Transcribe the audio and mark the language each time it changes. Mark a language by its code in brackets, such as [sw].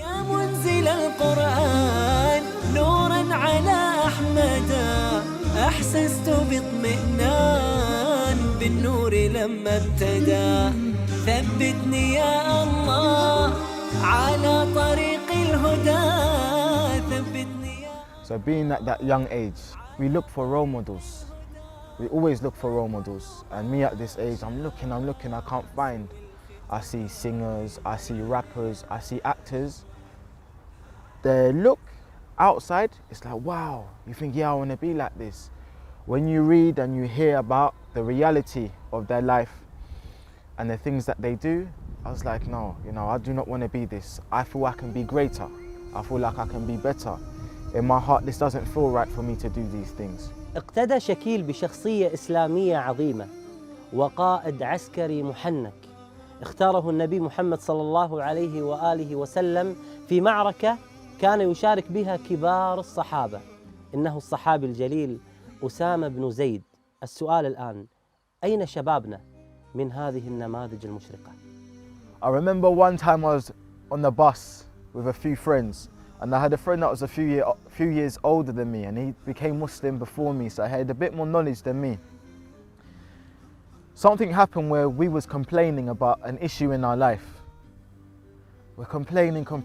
[ar] يا منزل القرآن نورا على أحمدا أحسست باطمئنان بالنور لما ابتدى ثبتني يا الله على طريق الهدى ثبتني يا. [en] So being at that young age, we look for role models. We always look for role models. And me at this age, I'm looking, I can't find. I see singers, I see rappers, I see actors. They look outside, it's like, wow, you think, yeah, I want to be like this. When you read and you hear about the reality of their life and the things that they do, I was like, no, I do not want to be this. I feel I can be greater. I feel like I can be better. In my heart, this doesn't feel right for me to do these things. [ar] اقتدى شكيل بشخصية إسلامية عظيمة وقائد عسكري محنك اختاره النبي محمد صلى الله عليه وآله وسلم في معركة كان يشارك بها كبار الصحابة. إنه الصحابي الجليل أسامة بن زيد. السؤال الآن، أين شبابنا من هذه النماذج المشرقة؟ [en] I remember one time I was on the bus with a few friends, and I had a friend that was a few years older than me, and he became Muslim before me, so he had a bit more knowledge than me. Something happened where we was complaining about an issue in our life. We're complaining.